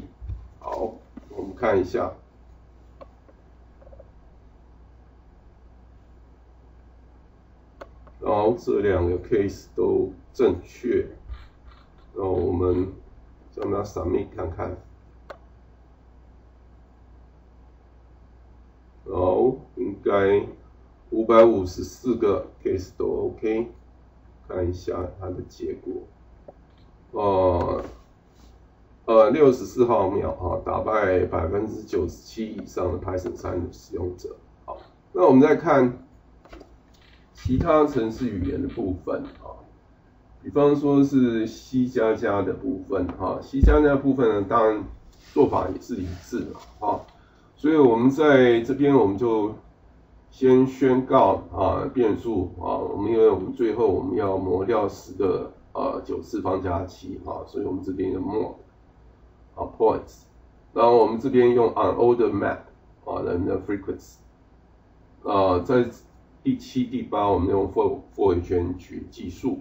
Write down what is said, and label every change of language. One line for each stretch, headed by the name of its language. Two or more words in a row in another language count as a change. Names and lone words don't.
Chinese: 好，我們看一下。然後這兩個 case 都正確，然後我們將它 submit 看看。然後應該554個 case 都 OK， 看一下它的結果。64毫秒啊，打敗97%以上的 Python 3的使用者。好，那我們再看其他程式語言的部分啊，比方說是 C++ 的部分啊 ，C++ 的部分呢，當然做法也是一致的啊，所以我們在這邊我們就先宣告變數因為我們最後我們要磨掉10的9次方加7所以我們這邊有
English: mod points，
Chinese: 然後我們這邊用
English: unordered map
Chinese: 人的 frequency， 在第7、第8我們用 for 回圈去計數。